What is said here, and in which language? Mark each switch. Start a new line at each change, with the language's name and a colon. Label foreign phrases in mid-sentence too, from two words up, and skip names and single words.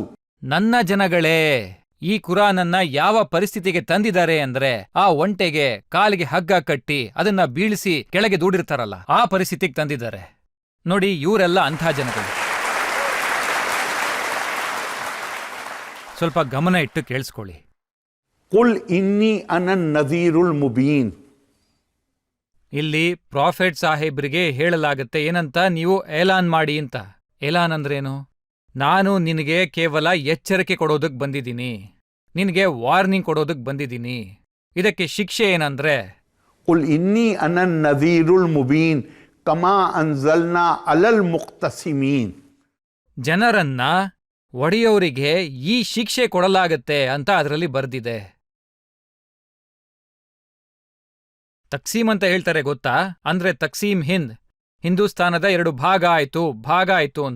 Kannada: ನನ್ನ ಜನಗಳೇ ಈ ಕುರಾನನ್ನ ಯಾವ ಪರಿಸ್ಥಿತಿಗೆ ತಂದಿದ್ದಾರೆ ಅಂದ್ರೆ, ಆ ಒಂಟೆಗೆ ಕಾಲಿಗೆ ಹಗ್ಗ ಕಟ್ಟಿ ಅದನ್ನ ಬೀಳಿಸಿ ಕೆಳಗೆ ದೂಡಿರ್ತಾರಲ್ಲ, ಆ ಪರಿಸ್ಥಿತಿಗೆ ತಂದಿದ್ದಾರೆ. ನೋಡಿ, ಇವರೆಲ್ಲ ಅಂಥ ಜನಗಳು. ಸ್ವಲ್ಪ ಗಮನ ಇಟ್ಟು ಕೇಳಿಸ್ಕೊಳ್ಳಿ.
Arabic: قل إني أنا النذير المبين.
Kannada: ಇಲ್ಲಿ ಪ್ರಾಫೆಟ್ ಸಾಹೇಬ್ರಿಗೆ ಹೇಳಲಾಗತ್ತೆ ಏನಂತ, ನೀವು ಏಲಾನ್ ಮಾಡಿ ಅಂತ. ಏಲಾನ್ ಅಂದ್ರೇನು? ನಾನು ನಿನಗೆ ಕೇವಲ ಎಚ್ಚರಿಕೆ ಕೊಡೋದಕ್ಕೆ ಬಂದಿದ್ದೀನಿ, ನಿನಗೆ ವಾರ್ನಿಂಗ್ ಕೊಡೋದಕ್ಕೆ ಬಂದಿದ್ದೀನಿ. ಇದಕ್ಕೆ ಶಿಕ್ಷೆ ಏನಂದ್ರೆ,
Arabic: قل إني أنا النذير المبين كما أنزلنا على المقتسمين.
Kannada: ಜನರನ್ನ ಒಡೆಯೋರಿಗೆ ಈ ಶಿಕ್ಷೆ ಕೊಡಲಾಗತ್ತೆ ಅಂತ ಅದರಲ್ಲಿ ಬರ್ದಿದೆ. ತಕ್ಸೀಮ್ ಅಂತ ಹೇಳ್ತಾರೆ ಗೊತ್ತಾ? ಅಂದ್ರೆ ತಕ್ಸೀಮ್ ಹಿಂದೂಸ್ತಾನದ 2 ಭಾಗ ಆಯ್ತು ಅಂತ.